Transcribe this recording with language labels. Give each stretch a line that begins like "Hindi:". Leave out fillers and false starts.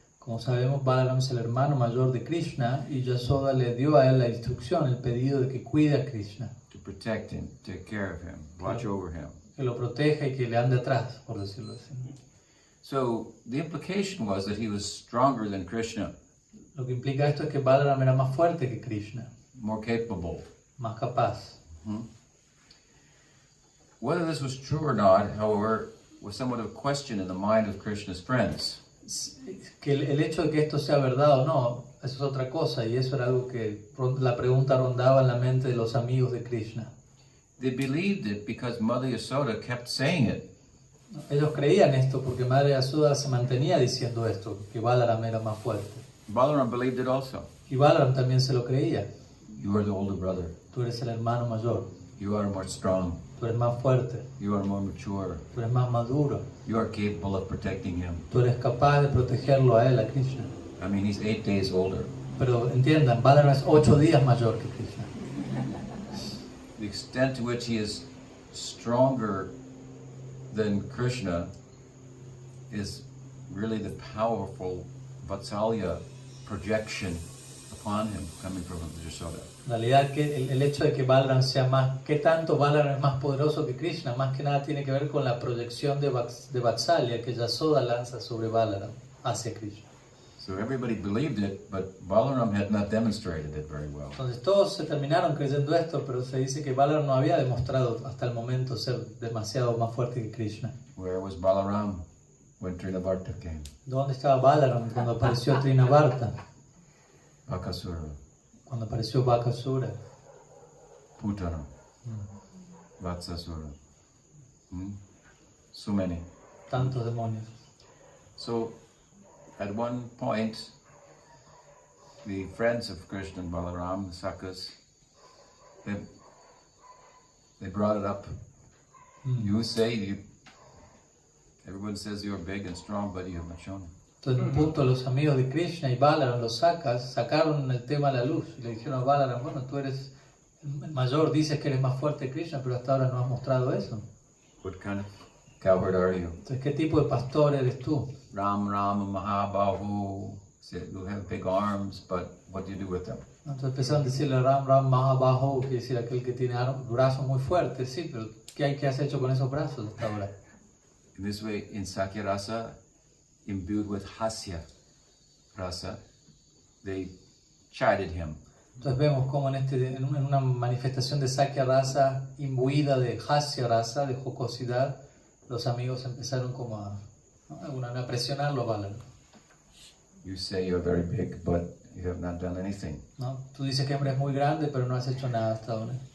Spanish: Como sabemos, Balaram es el hermano mayor de Krishna y Yashoda le dio a él la instrucción, el pedido de que cuide a Krishna.
English: To protect him, take care of him, watch over him.
Spanish: Que lo proteja y que le ande atrás, por decirlo así.
English: So the implication was that he was stronger than Krishna.
Spanish: Lo que implica esto es que Balaram era más fuerte que Krishna.
English: More capable.
Spanish: Más capaz.
English: Whether this was true or not, however, was somewhat of a question in the mind of Krishna's friends.
Spanish: Que el hecho de que esto sea verdad o no, eso es otra cosa, y eso era algo que la pregunta rondaba en la mente de los amigos de Krishna.
English: They believed it because Mother Yasoda kept saying it.
Spanish: Ellos creían esto porque Madre Yashoda se mantenía diciendo esto, que Balaram era más fuerte.
English: Balaram believed it also.
Spanish: Y Balaram también se lo creía.
English: You are the older brother.
Spanish: Tú eres el hermano mayor.
English: You are more strong.
Spanish: Tú eres más fuerte.
English: You are more mature.
Spanish: Tú eres más maduro.
English: You are capable of protecting him.
Spanish: Tú eres capaz de protegerlo a él, a Krishna.
English: I mean, he's 8 days older.
Spanish: Pero entiendan, Balaram es 8 días mayor que Krishna.
English: The extent to which he is stronger than Krishna is really the powerful Vatsalya projection upon him coming from Yashoda.
Spanish: En realidad, que el hecho de que Balaram sea más, que tanto Balaram es más poderoso que Krishna, más que nada tiene que ver con la proyección de Vatsalya que Yashoda lanza sobre Balaram hacia Krishna.
English: So everybody believed it, but Balaram had not demonstrated it very well.
Spanish: Entonces todos se terminaron creyendo esto, pero se dice que Balaram no había demostrado hasta el momento ser demasiado más fuerte que Krishna.
English: Where was Balaram when Trinavarta came?
Spanish: ¿Dónde estaba Balaram cuando apareció Trinavarta?
English: Bakasura,
Spanish: Cuando apareció Bakasura,
English: Putana, Vatsasura. So many.
Spanish: tantos demonios.
English: So at one point, the friends of Krishna and Balaram, the Sakas, they brought it up. You say, everyone says you're big and strong, but you have not shown it.
Spanish: Entonces, en un punto, los amigos de Krishna y Balaram, los Sakas, sacaron el tema a la luz y le dijeron a Balaram, bueno, tú eres el mayor, dices que eres más fuerte que Krishna, pero hasta ahora no has mostrado eso.
English: What kind of cowherd are you?
Spanish: Entonces, ¿qué tipo de pastor eres tú?
Sanskrit: Ram Ram Mahabahu.
English: Said you have big arms, but what do you do with them?
Spanish: Entonces empezaron a decirle Ram Ram Mahabaho, que decir aquel que tiene brazos muy fuertes, sí, pero ¿qué has hecho con esos brazos hasta ahora?
English: In this way, in Sakya Rasa, imbued with Hasya Rasa, they chided him.
Spanish: Entonces vemos como en una manifestación de Sakya Rasa imbuida de Hasya Rasa, de jocosidad, los amigos empezaron como a presionarlo a Balaram.
English: You say you're very big, but you have not done anything.
Spanish: ¿No? Tú dices que eres muy grande, pero no has hecho nada hasta ahora.